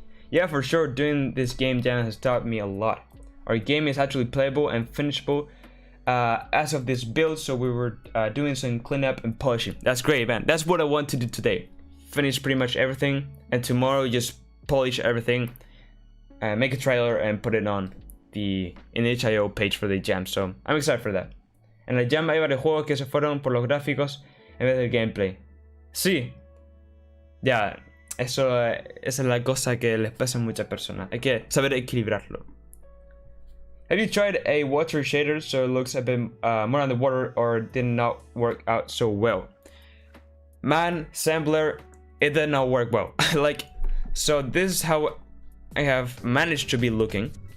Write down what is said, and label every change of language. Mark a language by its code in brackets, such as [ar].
[en] Yeah, for sure, doing this game jam has taught me a lot. Our game is actually playable and finishable as of this build, so we were doing some cleanup and polishing. That's great, man. That's what I want to do today. Finish pretty much everything, and tomorrow just polish everything, make a trailer and put it on the itch.io page for the jam. So I'm excited for that. [es] En el jam hay varios juegos que se fueron por los gráficos en vez del gameplay. Sí. Ya, esa es la cosa que les pasa a muchas personas. Hay que saber equilibrarlo. [en] Have you tried a water shader so it looks a bit more underwater, or did not work out so well? Man, Sampler, it did not work well. Like, so this is how I have managed to be looking.